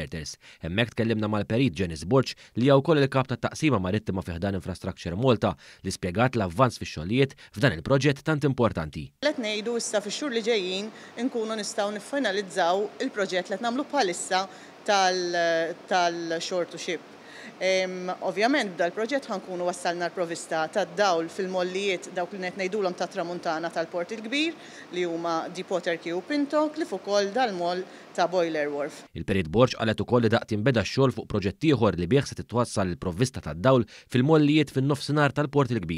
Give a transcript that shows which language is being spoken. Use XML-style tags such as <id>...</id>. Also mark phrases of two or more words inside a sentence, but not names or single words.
<mt>Hemmhekk tkellimna mal-perit Janice Borch li hija wkoll il-kap tat-taqsima marittima fih dan Infrastructure Malta li spjegat l-avvanz fix-xogħlijiet f'dan il-proġett tant importanti. Qed ngħidu issa fix-xhur li ġejjin inkunu nistgħu niffinalizzaw il-proġett li qed nagħmlu bħalissa tal-Shore to Ship. Ovvjament b'dal proġett ħankunu wassalna l-provista tad-dawl fil-mollijiet dawk li qed ngħidulhom tat-tramuntana tal-Port il-Kbir li huma Deepwater Quay u Pinto kif ukoll dal-moll ta' Boiler Wharf. Il-Perit Borch qalet ukoll li daqt jinbeda x-xogħol fuq proġett ieħor li bih se titwassal il-provvista tad-dawl fil-mollijiet fin-nofsinhar tal-Port il-Kbir.</mt>